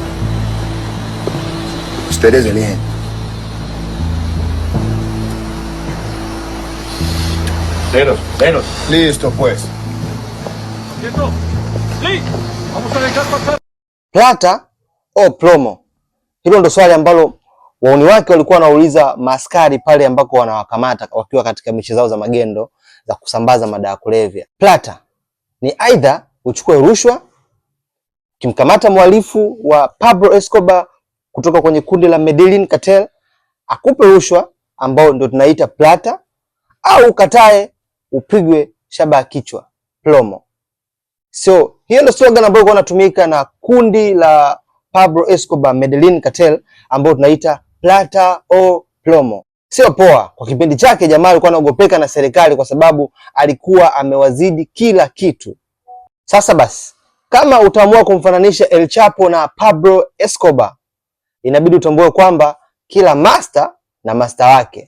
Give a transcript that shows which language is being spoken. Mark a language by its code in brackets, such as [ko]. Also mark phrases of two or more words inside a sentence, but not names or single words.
[es] Ustedes eligen. Venos. Listo, pues. ¿Listo? ¡Sí! Vamos a dejar pasar. Plata o plomo? [sw] Hilo ndo swali ambalo wauni wake walikuwa wanauliza maaskari pale ambako wanawakamata wakiwa katika miche zao za magendo, za kusambaza madawa ya kulevya. Plata ni aidha uchukue rushwa, kimkamata mhalifu wa Pablo Escobar kutoka kwenye kundi la Medellin Cartel, akupe rushwa ambao ndio tunaita plata, au ukatae upigwe shaba kichwa, plomo. So hiyo ndio slogan ambayo ilikuwa inatumika na kundi la Pablo Escobar Medellin Cartel ambao tunaita [es] plata o plomo. [sw] Sio poa. Kwa kipindi chake jamaa alikuwa anaogopeka na serikali kwa sababu alikuwa amewazidi kila kitu. Sasa basi, kama utaamua kumfananisha El Chapo na Pablo Escobar, inabidi utambue kwamba kila master na master wake.